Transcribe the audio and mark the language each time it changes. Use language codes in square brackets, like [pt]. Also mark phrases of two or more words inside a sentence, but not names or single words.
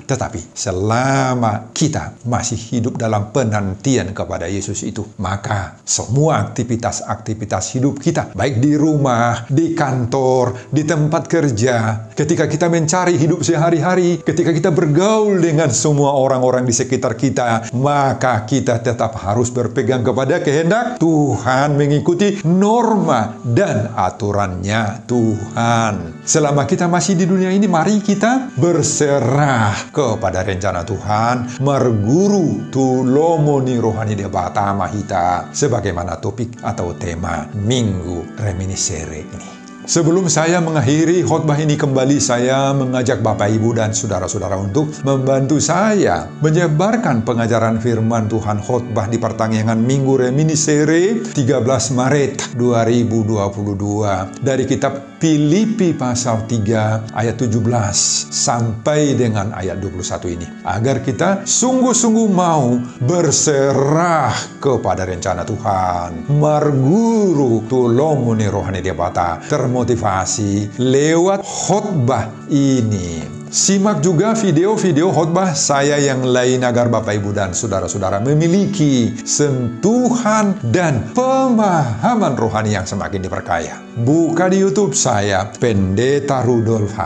[id] Tetapi selama kita masih hidup dalam penantian kepada Yesus itu, maka semua aktivitas-aktivitas hidup kita, baik di rumah, di kantor, di tempat kerja, ketika kita mencari hidup sehari-hari, ketika kita bergaul dengan semua orang-orang di sekitar kita, maka kita tetap harus berpegang kepada kehendak Tuhan, mengikuti norma dan aturannya Tuhan. Selama kita masih di dunia ini, mari kita berserah kepada rencana Tuhan, [bbc] marguru tulomoni rohani debata mahita, [id] sebagaimana topik atau tema Minggu Reminiscere ini. Sebelum saya mengakhiri khotbah ini, kembali saya mengajak Bapak Ibu dan saudara-saudara untuk membantu saya menyebarkan pengajaran firman Tuhan khotbah di pertanggungan Minggu Reminiscere 13 Maret 2022 dari kitab Filipi pasal 3 ayat 17 sampai dengan ayat 21 ini, agar kita sungguh-sungguh mau berserah kepada rencana Tuhan, [bbc] marguru tulomuni rohani debata, [id] termotivasi lewat khotbah ini. Simak juga video-video khotbah saya yang lain agar Bapak Ibu dan saudara-saudara memiliki sentuhan dan pemahaman rohani yang semakin diperkaya. Buka di YouTube saya, Pendeta Rudolf H.